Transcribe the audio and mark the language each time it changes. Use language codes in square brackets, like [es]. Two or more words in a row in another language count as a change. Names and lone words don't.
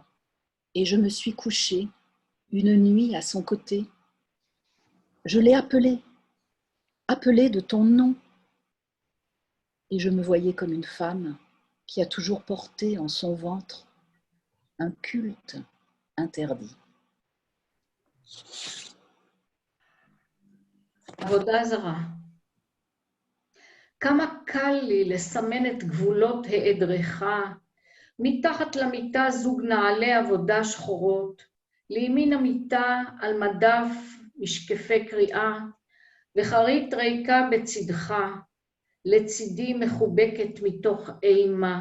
[fr] Et je me suis couchée une nuit à son côté. Je l'ai appelé de ton nom. Et je me voyais comme une femme qui a toujours porté en son ventre un culte interdit. [he] עבודה זרה. כמה קל לי לסמן את גבולות העדרך, מתחת למיטה זוג נעלי עבודה שחורות, לימין המיטה על מדף משקפי קריאה, וחרית ריקה בצדך, לצידי מחובקת מתוך אימה.